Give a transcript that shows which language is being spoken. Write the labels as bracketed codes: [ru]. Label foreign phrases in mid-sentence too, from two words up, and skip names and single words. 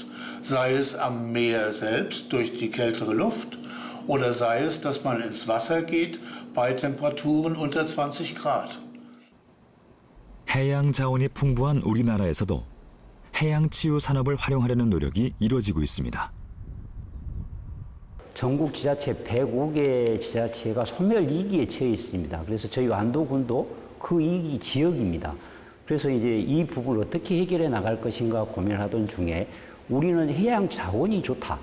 [de] Sei es am Meer selbst durch die kältere Luft oder sei es, dass man ins Wasser geht bei Temperaturen unter 20 Grad. [ko] 해양 자원이 풍부한 우리나라에서도 해양 치유 산업을 활용하려는 노력이 이루어지고 있습니다. 전국 지자체 105개 지자체가 소멸 위기에 처해 있습니다. 그래서 저희 완도군도 그 위기 지역입니다. 그래서 이제 이 부분을 어떻게 해결해 나갈 것인가 고민을 하던 중에 우리는 해양 자원이 좋다.